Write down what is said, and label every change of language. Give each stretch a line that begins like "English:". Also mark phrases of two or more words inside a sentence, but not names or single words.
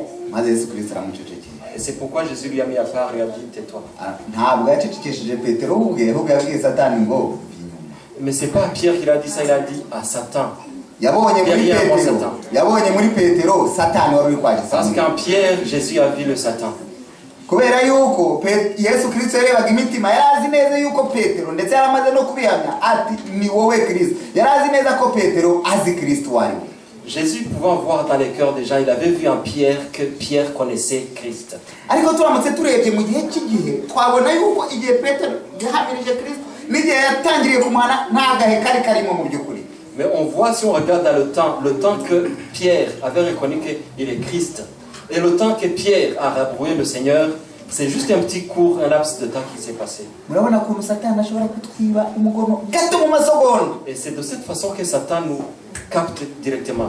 French: Et c'est pourquoi Jésus lui a mis à part, lui a dit tais-toi. Mais c'est pas à Pierre qu'il a dit ça, il a dit à Satan. Parce qu'en Pierre, Jésus a vu le Satan.
Kinyarwanda: kubera yuko Yesu Kristo yarebaga imitima, yarazi neza yuko Petero ndetse yaramaze no kubihamya ati ni wowe Kristo. Yarazi neza ko Petero azi Kristo wari.
French: Jésus pouvant voir dans les cœurs des gens, il avait vu en Pierre que Pierre connaissait Christ.
Kinyarwanda: Ariko turamutse turebye mu gihe cy'igihe twabona yuko igihe Petero yahamirije Kristo n'igihe yatangiriye kumuhana nta gahe kari karimo mu by'ukuri.
French: Mais on voit, si on regarde dans le temps que Pierre avait reconnu qu'il est Christ, et le temps que Pierre a rabroué le Seigneur, c'est juste un petit court, un laps de temps qui s'est passé. Et c'est de cette façon que Satan nous capte directement.